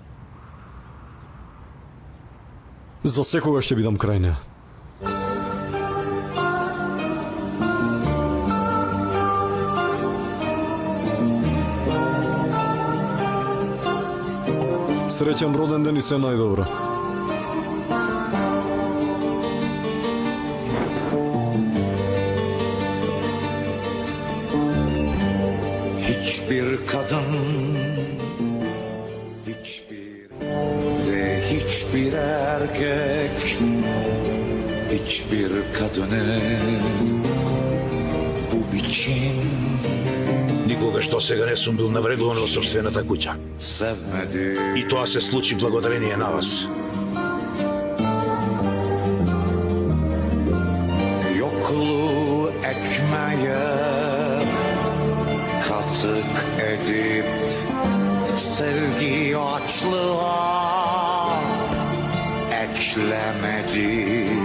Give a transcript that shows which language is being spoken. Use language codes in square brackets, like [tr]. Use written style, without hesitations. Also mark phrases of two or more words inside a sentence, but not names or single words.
[mk] За секогаш ќе бидам крај неа. Среќен роден ден и се најдобро. [tr] Hiçbir kadın, hiçbir erkek, hiçbir kadını bu biçim [mk] Никогаш до сега не сум бил навредуван во собствената куќа. [tr] sevmedi. [mk] И тоа се случи благодарение на вас. [tr] Yokluğu ekmeğe katık edip sevgi açlığa eklemedi.